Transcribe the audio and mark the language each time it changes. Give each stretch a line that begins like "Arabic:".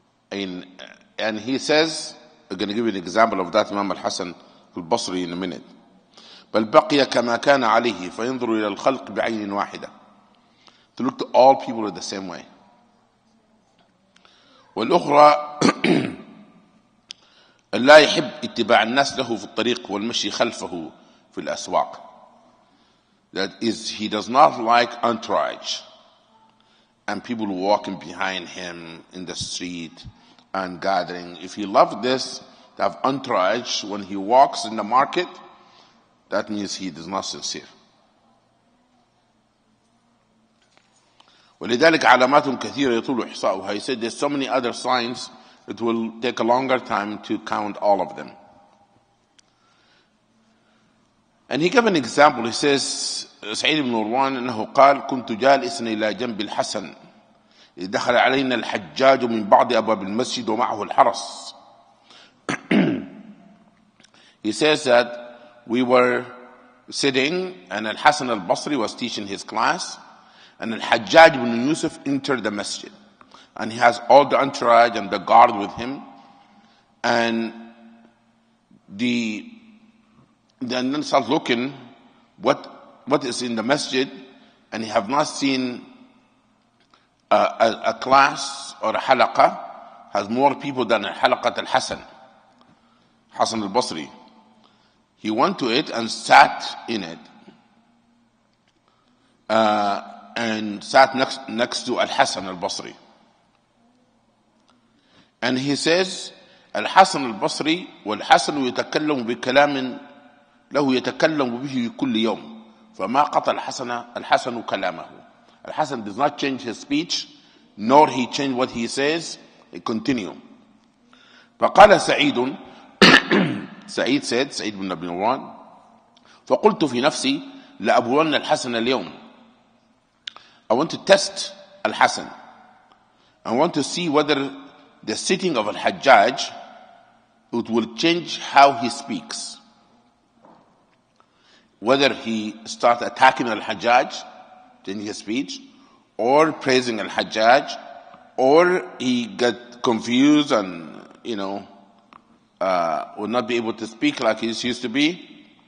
English: And he says, I'm going to give you an example of that, Imam Al-Hasan Al-Basri, in a minute.
Arabic: بل بقي كما كان عليه فينظر إلى الخلق بعين واحدة.
English: To look to all people in the same way.
Arabic: والأخرى لا يحب اتباع الناس له في الطريق والمشي خلفه في الأسواق.
English: That is, he does not like entourage and people walking behind him in the street and gathering. If he loved this, to have entourage when he walks in the market, that means he is not sincere.
Arabic: ولذلك علامات كثيرة يطول إحصاؤها.
English: He said there's so many other signs, it will take a longer time to count all of them. And he gave an example. He says,
Arabic: سعيد بن مروان أنه قال كنت جالسا إلى جنب الحسن دخل علينا الحجاج من بعض أبواب المسجد ومعه الحرس.
English: He says that we were sitting and Al-Hasan al-Basri was teaching his class, and Al-Hajjaj ibn Yusuf entered the masjid, and he has all the entourage and the guard with him, and then start looking what is in the masjid, and he have not seen a class or a halaqah has more people than a halaqat al-Hasan al-Basri. He went to it and sat in it, and sat next to Al-Hasan al-Basri. And he says,
Arabic: Al-Hasan al-Basri wal-Hasan يتكلم بكلام له يتكلم به كل يوم فما قطع الحسن كلامه.
English: Al-Hasan does not change his speech, nor he change what he says. He continue.
Arabic: فقال سعيد سعيد
English: said,
Arabic: سعيد بن أبي نوران, فقلت في نفسي لأبلون الحسن اليوم.
English: I want to test Al-Hasan. I want to see whether the sitting of Al-Hajjaj, it will change how he speaks. Whether he starts attacking Al-Hajjaj, changing his speech, or praising Al-Hajjaj, or he get confused and, will not be able to speak like he used to be.